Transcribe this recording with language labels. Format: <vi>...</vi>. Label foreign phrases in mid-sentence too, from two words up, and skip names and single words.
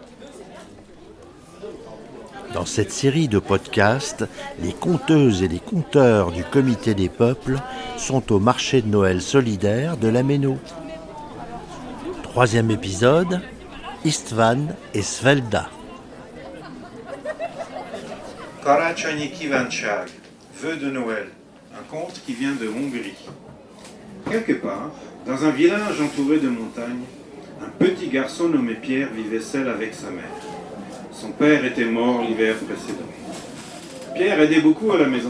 <fr>Dans cette série de podcasts, les conteuses et les conteurs du Comité des Peuples sont au marché de Noël solidaire de la Méno. 3e épisode, Istvan et Svelda.</fr> <hu>Karácsonyi kívánság,</hu> <fr>vœu de Noël, un conte qui vient de Hongrie. Quelque part, dans un village entouré de montagnes, un petit garçon nommé Pierre vivait seul avec sa mère. Son père était mort l'hiver précédent. Pierre aidait beaucoup à la maison.</fr>